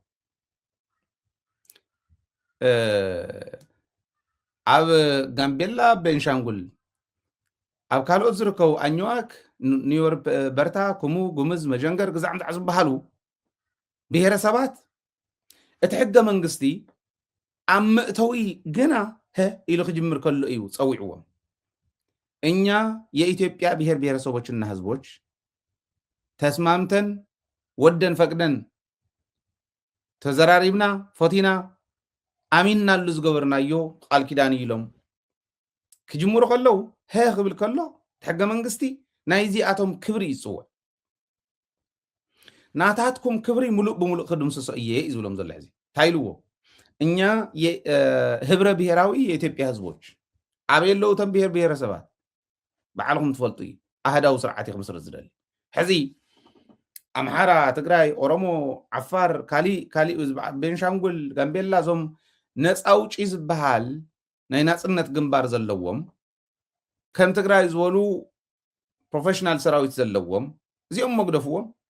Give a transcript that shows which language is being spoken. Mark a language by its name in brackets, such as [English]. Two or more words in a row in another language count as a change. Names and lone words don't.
[Tigrinya] ኣብ ጋምቤላ ቤንሻንጉል ኣብ ካልኦት ዝርከቡ ኣኝዋክ ኒውዮር በርታ ኩሙ ጉምዝ መጀንገር ግዛዕ ምዛዕ ዝበሃሉ ብሔረሰባት እቲ ሕገ መንግስቲ ኣብ ምእተዊ ግና ኢሉ ክጅምር ከሎ እዩ ፀዊዕዎም [Amharic] እኛ የኢትዮጵያ ብሔር ብሔረሰቦችና ህዝቦች ተስማምተን ወደን ፈቅደን [Tigrinya] ተዘራሪብና ፎቲና ኣሚንናሉ ዝገበርናዮ ቃል ኪዳን ኢሎም ክጅምሩ ከለው ክብል ከሎ ሕገ መንግስቲ ናይ ዚኣቶም ክብሪ ይፅውዕ ናታትኩም ክብሪ ሙሉእ ብሙሉእ ክድምስሶ እየ ይዝብሎም ዘሎ ሕዚ ታይልዎ [Amharic] እኛ ህብረ ብሔራዊ የኢትዮጵያ ህዝቦች [Tigrinya] ኣበየለው ተን ብሔር ብሔረሰባት ባዕልኩም ትፈልጡ እዩ ኣህዳዊ ስርዓት ክምስረት ዝደሊ ሕዚ ኣምሓራ ትግራይ ኦሮሞ ዓፋር ካሊእ ቤንሻንጉል ጋምቤላ ዞም ነፃ ውጪ ዝበሃል ናይ ናፅነት ግንባር ዘለዎም ከም ትግራይ ዝበሉ ፕሮፌሽናል ሰራዊት ዘለዎም እዚኦም መግደፍዎም